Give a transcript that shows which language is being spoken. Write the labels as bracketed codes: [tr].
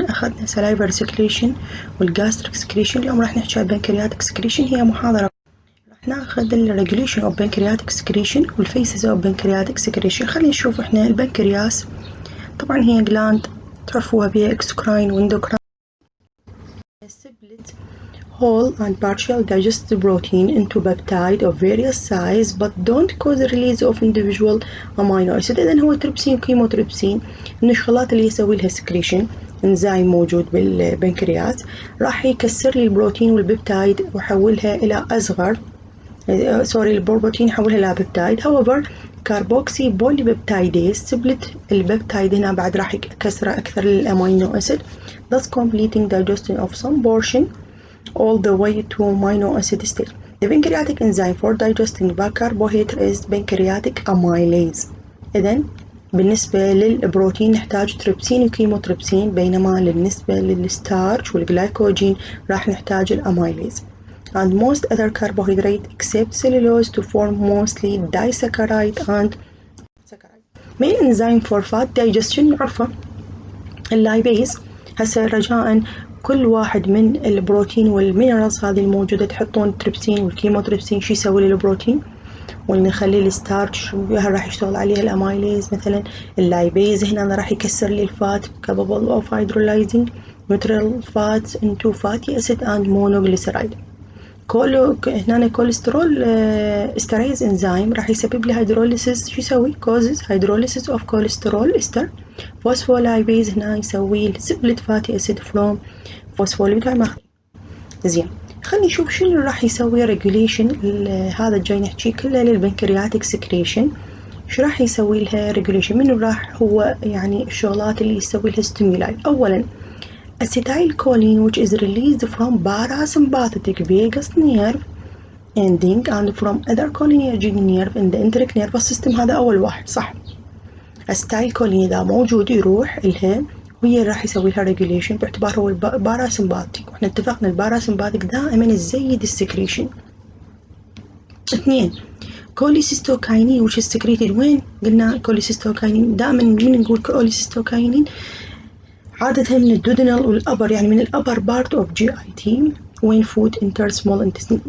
[ar] أخذنا سلايفر سكريشن والجاستريك سكريشن. اليوم راح نحكي عن البنكرياتيك سكريشن. هي محاضرة راح ناخذ الريجوليشن أوف بنكرياتيك سكريشن والفيسز أوف بنكرياتيك سكريشن. خلينا نشوف إحنا البنكرياس. طبعا هي جلاند تعرفوها بها اكسكراين واندوكراين. [en] Split whole and partial digested protein into peptide of various size but don't cause the release of individual amino acid. [ar] إذن هو تريبسين كيموتريبسين من الشغلات اللي يسوي لها سكريشن. انزيم موجود بالبنكرياس راح يكسر لي البروتين والبيبتايد ويحولها إلى أصغر البروتين يحولها إلى بيبتايد. [en] however carboxypolypeptidase split البيبتايد [ar] هنا بعد راح يكسر أكثر [en] للأمينو acid thus completing digestion of some portion all the way to amino acid state. The pancreatic enzyme for digesting carbohydrate is pancreatic amylase. [ar] إذن بالنسبة للبروتين نحتاج تريبسين وكيموتريبسين، بينما بالنسبة للستارش والجلايكوجين راح نحتاج الأميليز. [en] And most other carbohydrate except cellulose to form mostly disaccharide and saccharide. Main enzyme for fat digestion نعرفه اللايبيز. [ar] هسه رجاء كل واحد من البروتين والمينرالز هذه الموجودة تحطون تريبسين والكيموتريبسين. شو يسوي للبروتين؟ ونخلي الستارش راح يشتغل عليها الاميليز. مثلا اللايبيز هنا راح يكسر لي الفات [en] capable of hydrolyzing neutral fats into fatty acid and monoglyceride. [ar] هنا كوليسترول استريز انزيم راح يسبب لي هيدروليسيس. شو يسوي؟ [en] causes hydrolysis of cholesterol ester. Phospholipase هنا يسوي split fatty acid from phospholipid. [ar] زين، خلينا نشوف شنو راح يسوي ريجوليشن. هذا الجاي نحكي كله للبنكرياتيك سكريشن. شو راح يسوي لها ريجوليشن؟ منو راح هو يعني الشغلات اللي يسوي لها ستيمولاي؟ اولا [en] acetylcholine which is released from parasympathetic vagus nerve ending and from other cholinergic nerve in the enteric nervous system. [ar] هذا أول واحد صح. acetylcholine إذا موجود يروح إلها وهي راح يسوي لها ريجوليشن باعتبار هو الباراسمباتيك، وإحنا اتفقنا الباراسمباتيك دائما الزيد السكريشن. اثنين كوليسيستوكاينين [en] which is secreted [ar] وين؟ قلنا كوليسيستوكاينين دائما من نقول كوليسيستوكاينين عادة من الدودنال والأبر، يعني من الأبر بارت أوف GIT وين فود انتر سمول انتستين.